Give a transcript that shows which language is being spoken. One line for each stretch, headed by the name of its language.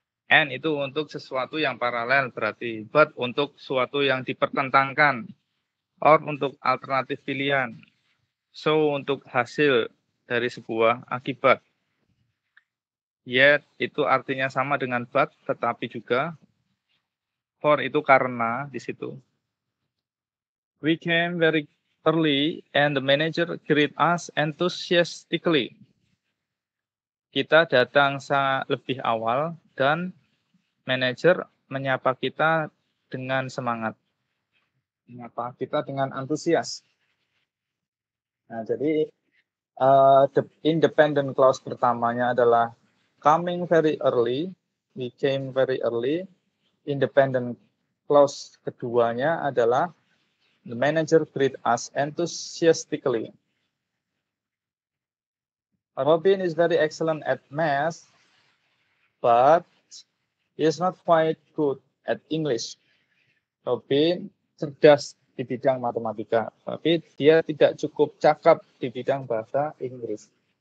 Indonesian: And itu untuk sesuatu yang paralel berarti. But untuk sesuatu yang dipertentangkan. Or untuk alternatif pilihan. So untuk hasil dari sebuah akibat. Yet itu artinya sama dengan but, tetapi juga for itu karena di situ.
English: We came very early and the manager greet us enthusiastically.
Indonesian: Kita datang lebih awal dan manajer menyapa kita dengan semangat. Menyapa kita dengan antusias. Nah, jadi
English: the independent clause
Indonesian: pertamanya adalah
English: coming very early, we came very early. Independent clause
Indonesian: keduanya adalah
English: the manager greet us enthusiastically. Robin is very excellent at math, but he is not quite good at English.
Indonesian: Robin cerdas di bidang matematika, tapi dia tidak cukup cakap di bidang bahasa Inggris.